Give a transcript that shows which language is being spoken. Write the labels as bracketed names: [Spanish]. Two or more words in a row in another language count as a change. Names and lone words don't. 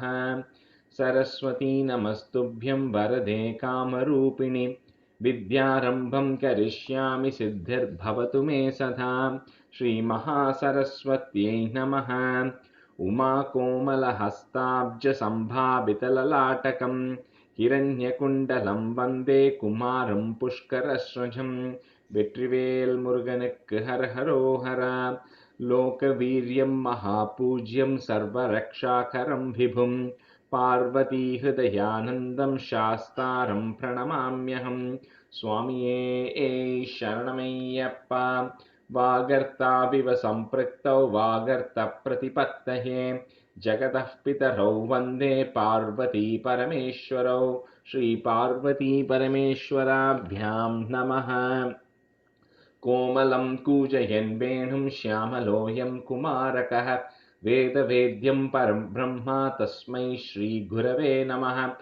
[Sanskrit] सरस्वती नमस्तुभ्यं वरदे कामरूपिणि विद्यारम्भं करिष्यामि सिद्धिर्भवतु मे सदा। श्रीमहासरस्वत्यै नमः। उमाकोमलहस्ताब्जसम्भावितललाटकं हिरण्यकुण्डलं वन्दे कुमारं पुष्करस्वजं। [Tamil] வெற்றிவேல் முருகனுக்கு ஹரஹரோஹரா. [Sanskrit] लोकवीर्यं महापूज्यं सर्वरक्षाकरं विभुं पार्वतीहृदयानन्दं शास्तारं प्रणमाम्यहम्. [Tamil] சுவாமியே சரணமையப்பா. [Sanskrit] वागर्ताविव सम्पृक्तौ वागर्तप्रतिपत्तये जगतः पितरौ वन्दे पार्वती परमेश्वरौ। श्रीपार्वती परमेश्वराभ्यां नमः। कोमलं कूजयन् वेणुं श्यामलोऽयं कुमारकः वेदवेद्यं परं ब्रह्म तस्मै श्रीगुरवे नमः।